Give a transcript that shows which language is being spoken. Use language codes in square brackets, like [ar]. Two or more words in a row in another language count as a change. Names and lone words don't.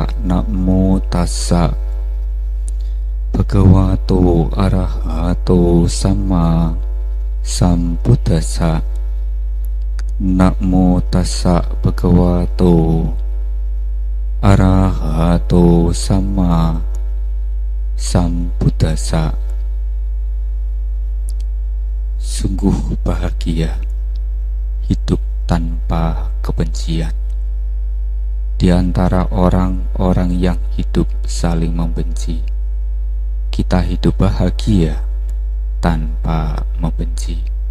[pi] Namo tassa Bhagavato arahato sama Sambuddhassa. Namo tassa Bhagavato arahato sama Sambuddhassa. [id] Sungguh bahagia hidup tanpa kebencian di antara orang-orang yang hidup saling membenci. Kita hidup bahagia tanpa membenci.